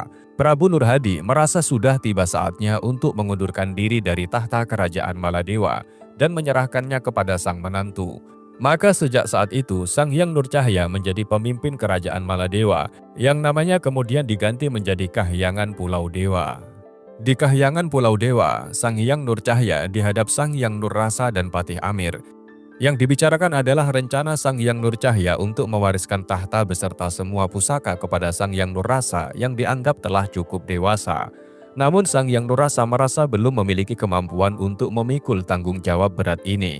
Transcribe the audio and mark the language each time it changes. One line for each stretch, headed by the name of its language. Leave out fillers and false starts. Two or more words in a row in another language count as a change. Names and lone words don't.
Indonesian: Prabu Nur Hadi merasa sudah tiba saatnya untuk mengundurkan diri dari tahta kerajaan Maladewa dan menyerahkannya kepada sang menantu. Maka sejak saat itu, Sangyang Nur Cahya menjadi pemimpin kerajaan Maladewa yang namanya kemudian diganti menjadi Kahyangan Pulau Dewa. Di Kahyangan Pulau Dewa, Sangyang Nur Cahya dihadap Sangyang Nur Rasa dan Patih Amir. Yang dibicarakan adalah rencana Sangyang Nur Cahya untuk mewariskan tahta beserta semua pusaka kepada Sangyang Nur Rasa yang dianggap telah cukup dewasa. Namun Sangyang Nur Rasa merasa belum memiliki kemampuan untuk memikul tanggung jawab berat ini.